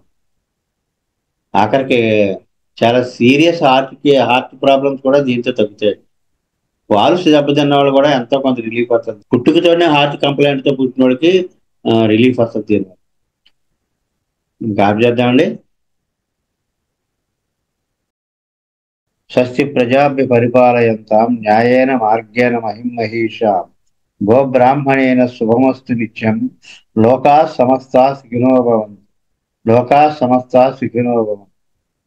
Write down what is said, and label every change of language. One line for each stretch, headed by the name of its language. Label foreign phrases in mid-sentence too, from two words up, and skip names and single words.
Telugu: ఆఖరికి చాలా సీరియస్
English: heart problems
Telugu: కూడా దీంతో తగ్గుతాయి. వాల్వ్స్ దెబ్బతిన్న వాళ్ళు కూడా ఎంతో కొంత రిలీఫ్ వస్తుంది. పుట్టుకతోనే
English: heart complaintతో
Telugu: పుట్టిన వాళ్ళకి రిలీఫ్ వస్తుంది. ఇంకా ఆప్ చేద్దామండి.
Sanskrit: స్వస్తి ప్రజాభ్య పరిపాలయంతాం న్యాయేన మార్గేణ మహిం మహీషాం గోబ్రాహ్మణేన శుభమస్తు నిత్యం. లోకా సమస్తా సుఖినో భవంతు. లోకా సమస్తా సుఖినో భవంతు.